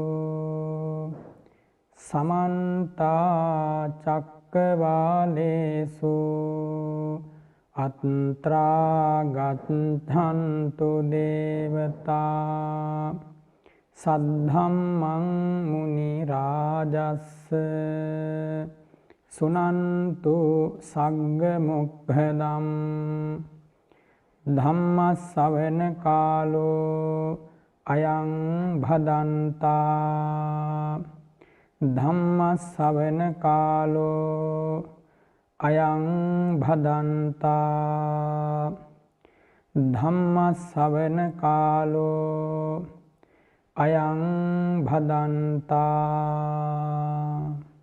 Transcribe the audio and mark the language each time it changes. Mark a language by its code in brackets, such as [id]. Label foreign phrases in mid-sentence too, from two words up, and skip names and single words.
[pi] Samanta cakkavalesu atra gacchantu devata saddhammang muni rajassa sunantu sagga mokkadam ධම්මස්සවන කාලෝ අයං භදන්තා ධම්මස්සවන කාලෝ අයං භදන්තා ධම්මස්සවන කාලෝ අයං භදන්තා